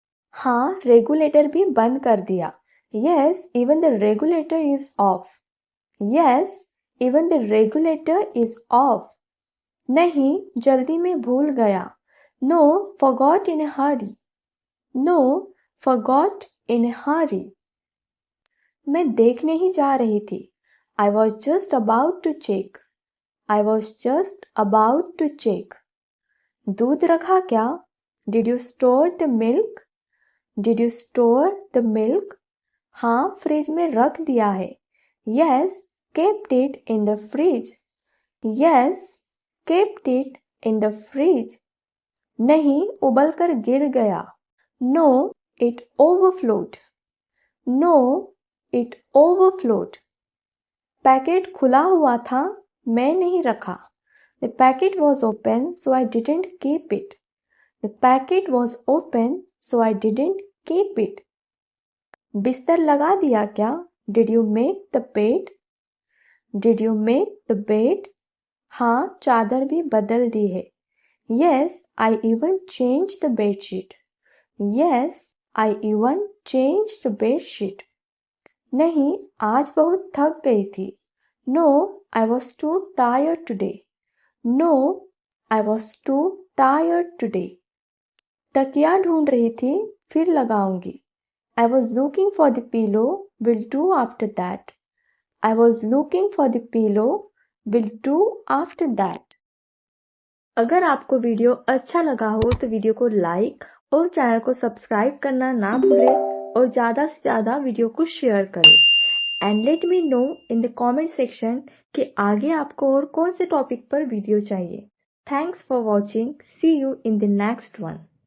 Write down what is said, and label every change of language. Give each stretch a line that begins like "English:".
Hindi: हाँ, रेगुलेटर भी बंद कर दिया।
English: Yes, even the regulator is off. Yes, even the regulator is off.
Hindi: नहीं, जल्दी में भूल गया।
English: No, forgot in a hurry. No, forgot in a hurry.
Hindi: मैं देखने ही जा रही थी।
English: I was just about to check. I was just about to check.
Hindi: दूध रखा क्या?
English: Did you store the milk? Did you store the milk?
Hindi: हाँ, fridge में रख दिया है।
English: Yes, kept it in the fridge. Yes, kept it in the fridge.
Hindi: नहीं, उबल कर गिर गया।
English: No, it overflowed. No, it overflowed.
Hindi: Packet खुला हुआ था, मैं नहीं रखा।
English: The packet was open, so I didn't keep it. The packet was open, so I didn't keep it.
Hindi: बिस्तर लगा दिया क्या?
English: Did you make the bed? Did you make the bed?
Hindi: हाँ, चादर भी बदल दी है।
English: Yes, I even changed the bed sheet. Yes, I even changed the bed sheet.
Hindi: नहीं, आज बहुत थक गई थी।
English: No, I was too tired today. No, I was too tired today.
Hindi: तकिया ढूंढ रही थी, फिर लगाऊंगी।
English: I was looking for the pillow, will do after that. I was looking for the pillow, will do after that.
Hindi: अगर आपको video अच्छा लगा हो तो वीडियो को लाइक और चैनल को सब्सक्राइब करना ना भूलें और ज़्यादा से ज़्यादा वीडियो को शेयर करें।
English: and let me know in the comment section
Hindi: कि आगे आपको और कौन से टॉपिक पर वीडियो चाहिए।
English: Thanks for watching. See you in the next one.